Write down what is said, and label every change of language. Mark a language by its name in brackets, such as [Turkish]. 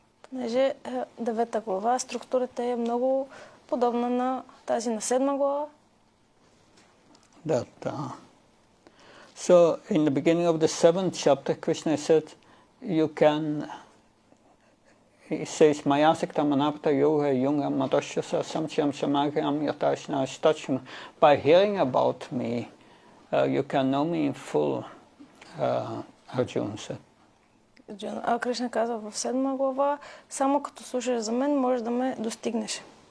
[Bulgarian] Понеже 9-та глава, структурата е много подобна на тази на 7 глава. [English] So in the beginning of the 7th chapter, Krishna said, he says, [Sanskrit] Mayasakta manapta yoga yunga madashyasa samchyam samagram yatashna stachma. [English] By hearing about me, you can know me in full, Arjuna said. [Bulgarian] Кришна казва в 7 глава, само като слушаш за мен, можеш да ме достигнеш.